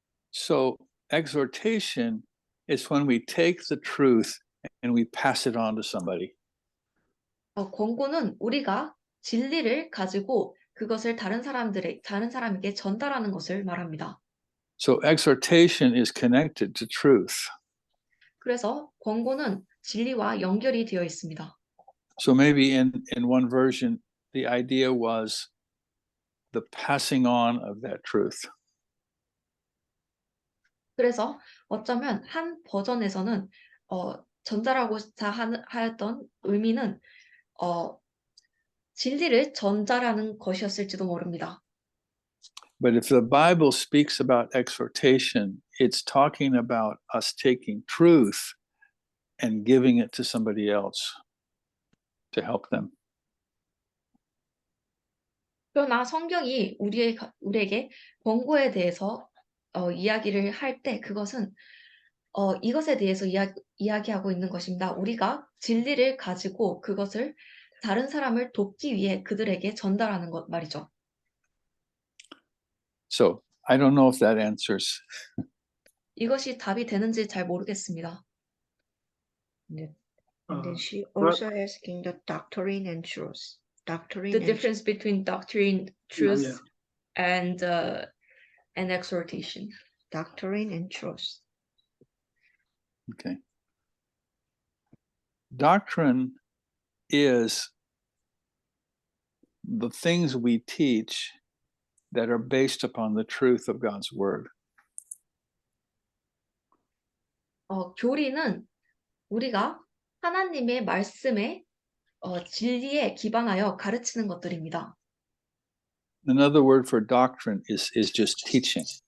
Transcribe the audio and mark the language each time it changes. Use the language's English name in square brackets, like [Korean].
[English] So exhortation is when we take the truth and we pass it on to somebody. [Korean] 권고는 우리가 진리를 가지고 그것을 다른 사람에게 전달하는 것을 말합니다. [English] So exhortation is connected to truth. [Korean] 그래서 권고는 진리와 연결이 되어 있습니다. [English] So maybe in one version, the idea was the passing on of that truth. [Korean] 그래서 어쩌면 한 버전에서는 전달하고자 하였던 의미는 진리를 전달하는 것이었을지도 모릅니다. [English] But if the Bible speaks about exhortation, it's talking about us taking truth and giving it to somebody else to help them. [Korean] 그러나 성경이 우리에게 권고에 대해서 이야기를 할 때 그것은 이것에 대해서 이야기하고 있는 것입니다. 우리가 진리를 가지고 그것을 다른 사람을 돕기 위해 그들에게 전달하는 것 말이죠. [English] So I don't know if that answers. [Korean] 이것이 답이 되는지 잘 모르겠습니다. [English] And then she also asking the doctrine and truth. Doctrine The and difference between doctrine, truth, and exhortation. doctrine and truth. Okay. Doctrine is the things we teach that are based upon the truth of God's word. [Korean] 교리는 우리가 하나님의 말씀에 진리에 기반하여 가르치는 것들입니다. [English] Another word for doctrine is just teaching.